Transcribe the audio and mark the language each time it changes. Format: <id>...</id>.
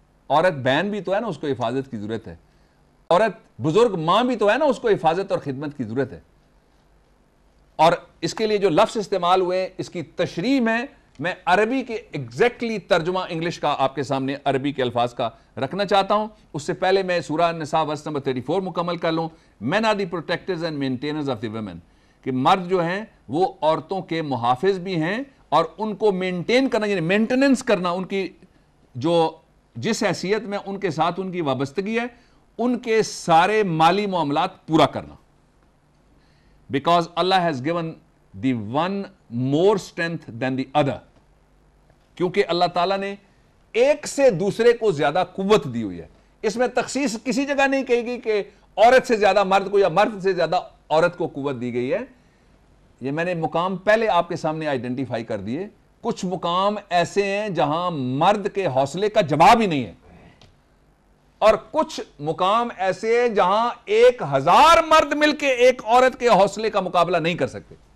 <ur>عورت بہن بھی تو ہے نا، اس کو حفاظت کی ضرورت ہے. عورت بزرگ ماں بھی تو ہے نا، اس کو حفاظت اور خدمت کی ضرورت ہے. اور اس کے لیے جو لفظ استعمال ہوئے اس کی تشریح میں عربی کے ایگزیکٹلی ترجمہ انگلش کا آپ کے سامنے عربی کے الفاظ کا رکھنا چاہتا ہوں. اس سے پہلے میں سورہ النساء ورس نمبر 34 مکمل کر لوں.</ur> <en>Men are the protectors and maintainers of the women.</en> <ur>کہ مرد جو ہیں وہ عورتوں کے محافظ بھی ہیں، اور ان کو مینٹین کرنا یعنی مینٹیننس کرنا، ان کی جو جس حیثیت میں ان کے ساتھ ان کی وابستگی ہے ان کے سارے مالی معاملات پورا کرنا.</ur> <en>Because Allah has given the one more strength than the other.</en> <ur>کیونکہ اللہ تعالیٰ نے ایک سے دوسرے کو زیادہ قوت دی ہوئی ہے. اس میں تخصیص کسی جگہ نہیں کہے گی کہ عورت سے زیادہ مرد کو یا مرد سے زیادہ عورت کو قوت دی گئی ہے. یہ میں نے مقام پہلے آپ کے سامنے آئیڈینٹیفائی کر دیے. کچھ مقام ایسے ہیں جہاں مرد کے حوصلے کا جواب ہی نہیں ہے، اور کچھ مقام ایسے ہیں جہاں 1000 مرد مل کے ایک عورت کے حوصلے کا مقابلہ نہیں کر سکتے.</ur>